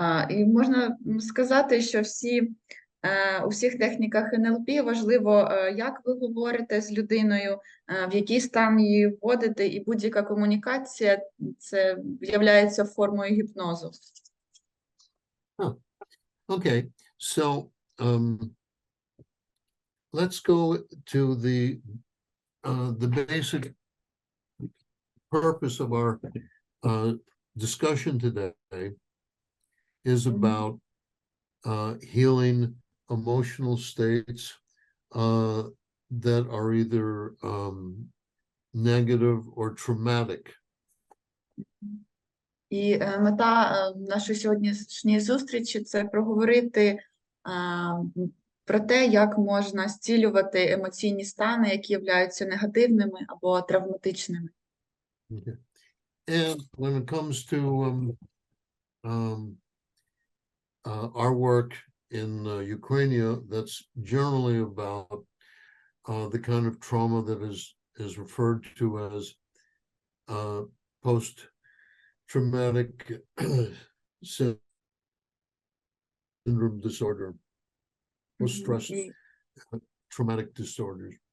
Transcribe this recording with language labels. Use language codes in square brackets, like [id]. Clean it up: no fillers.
[uk] І можна сказати, що у всіх техніках НЛП важливо, як ви говорите з людиною, в який стан її вводите, і будь-яка комунікація – це являється формою гіпнозу. [en] Okay, so let's go to the basic purpose of our discussion today is about healing emotional states that are either negative or traumatic. [uk] І мета нашої сьогоднішньої зустрічі – це проговорити про те, як можна зцілювати емоційні стани, які являються негативними або травматичними. [en] Okay. And when it comes to our work in Ukraine, that's generally about the kind of trauma that is referred to as post-traumatic syndrome disorder, post-stress traumatic disorders.